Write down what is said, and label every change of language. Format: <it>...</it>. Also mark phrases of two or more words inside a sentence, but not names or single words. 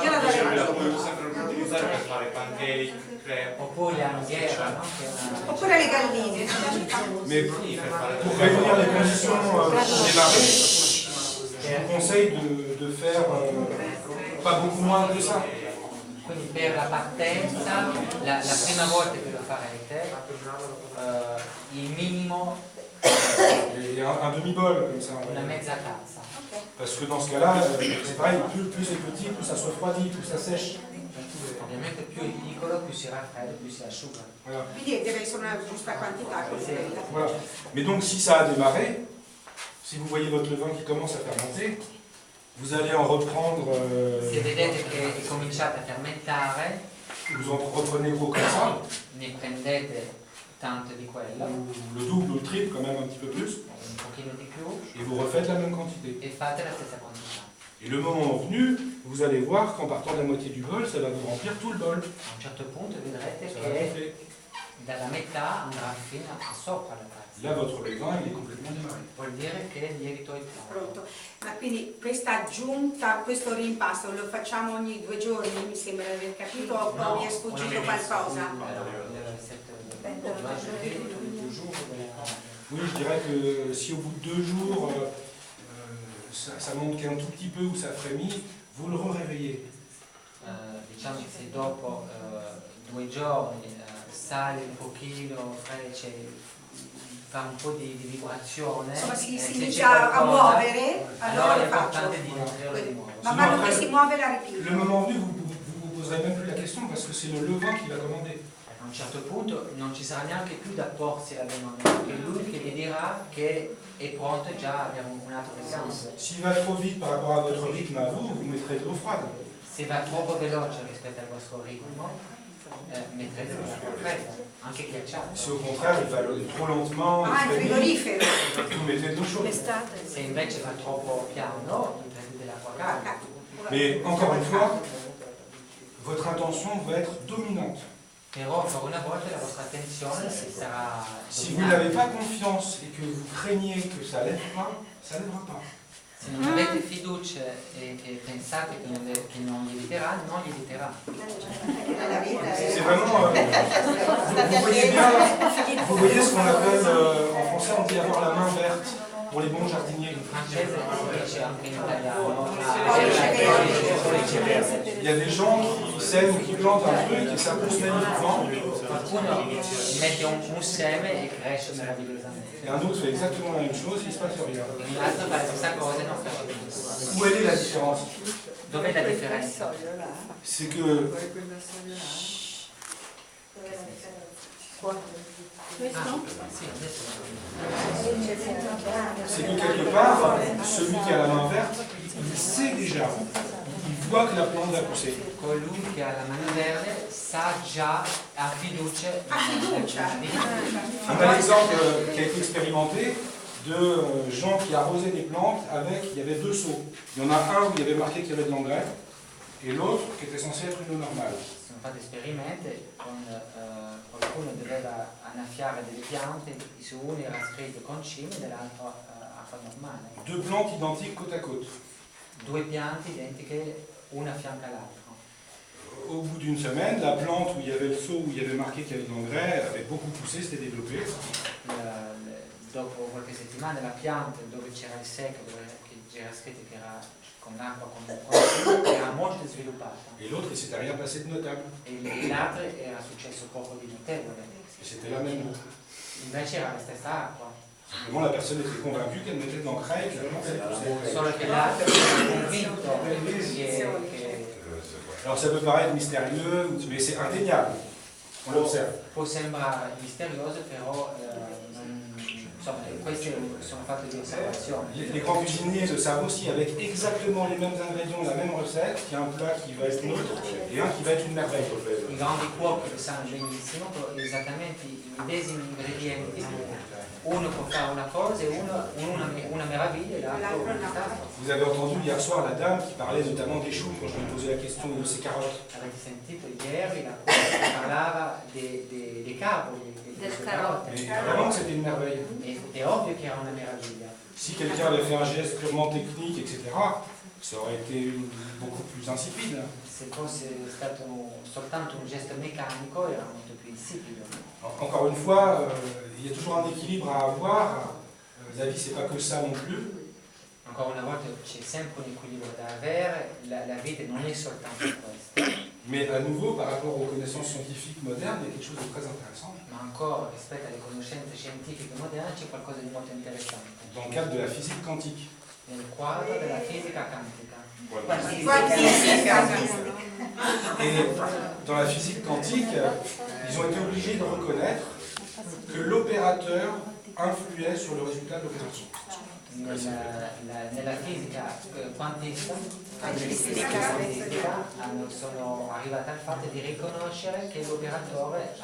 <it>Io la darei. la puoi sempre utilizzare per fare pancake, crepe. Oppure le anghiera, no? Oppure le galline.</it> <fr>Mais pour réunir les conditions pour démarrer, je vous conseille de faire pas beaucoup moins que ça.</fr> <it>Quindi per la partenza, la prima volta che lo farete, il minimo</it> <fr>Et un demi-bol comme ça.</fr> <it>una mezza tazza.</it> <fr>Parce que dans ce cas-là, c'est pareil, plus c'est petit, plus ça se refroidit, plus ça sèche.</fr> <it>Ovviamente più è piccolo, più si raffredda, più si asciuga. Voilà. Quindi deve essere una giusta quantità.</it> <fr>Voilà. Mais donc si ça a démarré, si vous voyez votre levain qui commence à fermenter, vous allez en reprendre,</fr> <it>Se vedete che cominciate a fermentare,</it> <fr>vous en reprenez gros comme ça,</fr> <it>ne prendete tanto di quello,</it> <fr>le double ou le triple quand même un petit peu plus,</fr> <it>un pochino di più,</it> <fr>et vous refaites la même quantité.</fr> <it>e fate la stessa quantità.</it> <fr>Et le moment venu, vous allez voir qu'en partant de la moitié du bol, ça va vous remplir tout le bol.</fr> <it>A un certo punto vedrete</it> <fr>Ça va</fr> <it>che</it> <fr>gonfler.</fr> <it>dalla metà andrà fino a sopra la tazza.</it> <fr>Là, votre levain, il est complètement démarré.</fr> <it>Vuol dire che il lievito è pronto. Pronto. Ma quindi questa aggiunta, questo rimpasto lo facciamo ogni 2 giorni, mi sembra di aver capito, o poi mi è sfuggito qualcosa?</it> <fr>Oui, je dirais que si au bout de 2 jours, ça monte qu'un tout petit peu ou ça frémit, vous le réveillez.</fr> <it>Diciamo che se dopo 2 giorni sale un pochino, fa un po' di vibrazione, Insomma si se inizia c'è a qualcosa, muovere, allora allora è lo faccio. importante di nutrirlo di nuovo. Man mano che si muove la ripito.</it> <fr>Le moment venu, vous poserez même plus la question parce que c'est le levain qui va commander.</fr> <it>A un certo punto non ci sarà neanche più da porsi alla domanda, perché è lui che vi dirà che è pronto già a avere un altro esame.</it> <fr>S'il va trop vite par rapport à votre rythme à vous, vous mettrez de l'eau froide.</fr> <it>Se va troppo veloce rispetto al vostro ritmo, metterete l'acqua fredda, anche ghiacciata.</it> <fr>Si au contraire il va trop lentement,</fr> <it>Ah, il frigorifero.</it> <fr>vous mettez de l'eau chaude.</fr> <it>Se invece va troppo piano, mettete dell'acqua calda.</it> <fr>Mais encore une fois, votre intention va être dominante.</fr> <it>Però ancora una volta la vostra attenzione sarà</it> <fr>Si vous n'avez pas confiance et que vous craignez que ça lève pas, ça lèvera pas.</fr> <it>Se non avete fiducia e pensate che non gli eviterà, non gli eviterà.</it> <fr>C'est vraiment... vous voyez ce qu'on appelle, en français on dit avoir la main verte, pour les bons jardiniers.</fr> <it>In francese si dice anche in italiano.</it> <fr>Il y a des gens qui sèment ou qui plantent un truc et ça pousse magnifiquement.</fr> <it>Qualcuno mette un seme e cresce meravigliosamente.</it> <fr>Et un autre fait exactement la même chose, il ne se passe rien.</fr> <it>Un altro fa la stessa cosa e non fa niente.</it> <fr>Où elle est la différence?</fr> <it>Dov'è la differenza?</it> <fr>C'est que c'est que quelque part, celui qui a la main verte, il sait déjà, il voit que la plante va pousser.</fr> <it>Colui che ha la mano verde sa già, ha fiducia.</it> <fr>On a l'exemple qui a été expérimenté de gens qui arrosaient des plantes avec, il y avait 2 seaux. Il y en a un où il y avait marqué qu'il y avait de l'engrais et l'autre qui était censé être une eau normale.</fr> <it>Sono fatti esperimenti con qualcuno doveva annaffiare delle piante, su uno era scritto concime e dell'altro acqua normale.</it> <fr>2 plantes identiques côte à côte.</fr> <it>2 piante identiche, una a fianco all'altra.</it> <fr>Au bout d'une semaine, la plante où il y avait le seau, où il y avait marqué qu'il y avait de l'engrais, avait beaucoup poussé, s'était développé.</fr> <it>Dopo qualche settimana la pianta dove c'era il secco, dove c'era scritto che era con l'acqua, era molto sviluppata.</it> <fr>Et l'autre, il s'était rien passé de notable.</fr> <it>E l'altro era successo poco di notevole.</it> <fr>Et c'était la même eau.</fr> <it>Invece era la stessa acqua.</it> <fr>Simplement, la personne était convaincue qu'elle mettait de l'encre et que la plante allait pousser.</fr> <it>Solo che l'altro era convinto che</it> <fr>Alors ça peut paraître mystérieux, mais c'est indéniable. On l'observe.</fr> <it>può sembrare misterioso, però insomma, questi sono fatti di osservazione.</it> <fr>Les grands cuisiniers le savent aussi, avec exactement les mêmes ingrédients, la même recette, il y a un plat qui va être neutre et un qui va être une merveille.</fr> <it>I grandi cuochi lo sanno benissimo, però esattamente i medesimi ingredienti, uno può fare una cosa e una meraviglia e l'altro un disastro.</it> <fr>Vous avez entendu hier soir la dame qui parlait notamment des choux quand je lui posais la question de ses carottes.</fr> <it>Avete sentito ieri la cuoca parlava dei cavoli, delle carote.</it> <fr>Mais vraiment que c'était une merveille.</fr> <it>È ovvio che era una meraviglia.</it> <fr>Si quelqu'un avait fait un geste purement technique, etc., ça aurait été beaucoup plus insipide.</fr> <it>Se fosse stato soltanto un gesto meccanico era molto più insipido.</it> <fr>Encore une fois, il y a toujours un équilibre à avoir. La vie, c'est pas que ça non plus.</fr> <it>Ancora una volta c'è sempre un equilibrio da avere, la vita non è soltanto questo.</it> <fr>Mais à nouveau, par rapport aux connaissances scientifiques modernes, il y a quelque chose de très intéressant.</fr> <it>Ma ancora rispetto alle conoscenze scientifiche moderne c'è qualcosa di molto interessante.</it> <fr>Dans le cadre de la physique quantique.</fr> <it>Nel quadro della fisica quantica.</it> <fr>Et dans la physique quantique, ils ont été obligés de reconnaître que l'opérateur influait sur le résultat de l'opération.</fr> <it>Nella fisica quantista sono arrivata al fatto di riconoscere che l'operatore</it>